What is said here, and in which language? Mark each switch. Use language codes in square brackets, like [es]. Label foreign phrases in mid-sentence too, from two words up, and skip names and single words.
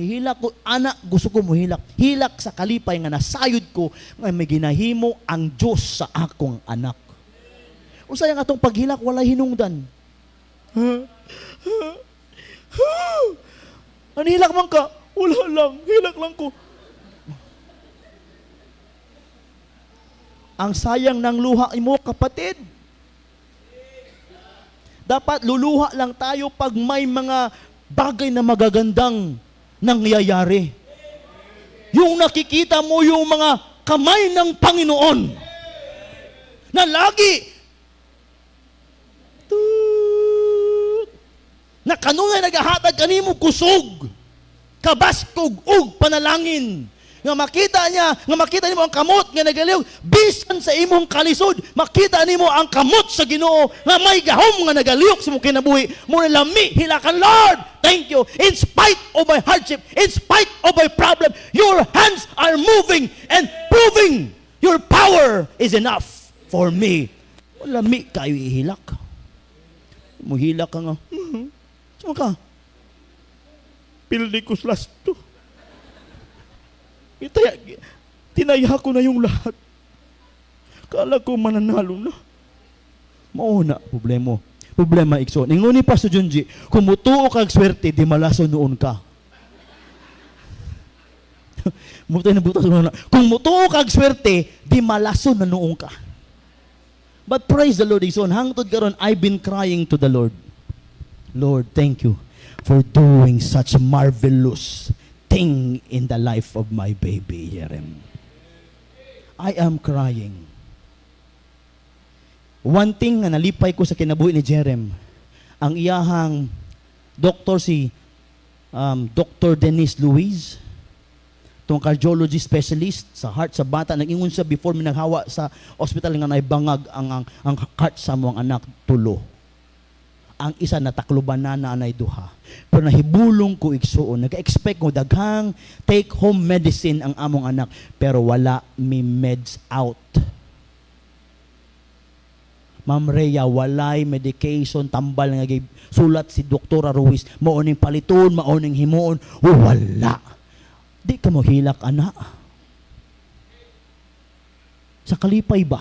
[ceb] Hihilak ko, anak, gusto ko mo hilak. Hilak sa kalipay nga nasayod ko, nga may ginahimo ang Diyos sa akong anak. Kung sayang atong paghilak, wala hinungdan. Ano hilak man ka? Wala lang, hilak lang ko. [tl] Ang sayang ng luha mo, kapatid. Dapat luluha lang tayo pag may mga bagay na magagandang nangyayari. Yung nakikita mo yung mga kamay ng Panginoon na [ceb] lagi na kanunay nagahatag kanimo kusog, kabaskog ug panalangin. Nga makita nimo ang kamot nga nagaliw, bisan sa imong kalisod, makita nimo ang kamot sa Ginoo nga may gahom nga nagaliyok sa imong kinabuhi. Mo lami hilakan, [en] Lord, thank you. In spite of my hardship, in spite of my problem, your hands are moving and proving your power is enough for me. [ceb] Lami kayo ihilak. Muhilak ka nga. Saan ka? Pildi ko last to. [tl] Tinaya ko na yung lahat. Kala ko mananalo na. Mauna, problema ikso. [ceb] Ningon ni Pastor Junji, kung mutuo kag swerte, di malaso noon ka. Kung mutuo kag swerte, di malaso na noon ka. [en] But praise the Lord, [ceb] Igsoon, hangtod karon, [en] I've been crying to the Lord. Lord, thank you for doing such marvelous thing in the life of my baby, Jerem. I am crying. One thing [ceb] na nalipay ko sa kinabuhi ni Jerem, ang iyahang doktor si Dr. Denise Luis, tong [en] cardiology specialist [ceb] sa heart sa bata, nag-ingon siya before minaghawa sa hospital nga naibangag ang heart sa mga anak tulo. Ang isa natakluban na nanay duha. Pero nahibulong ko igsuon. Nag-expect ko daghang [en] take-home medicine [ceb] ang among anak. Pero wala mi [en] meds out. [ceb] Ma'am Rhea, walay medication, tambal nga sulat si Dr. Ruiz. Mauning paliton, mauning himuon. Wala. Di ka mo hilak, anak. Sa kalipay ba?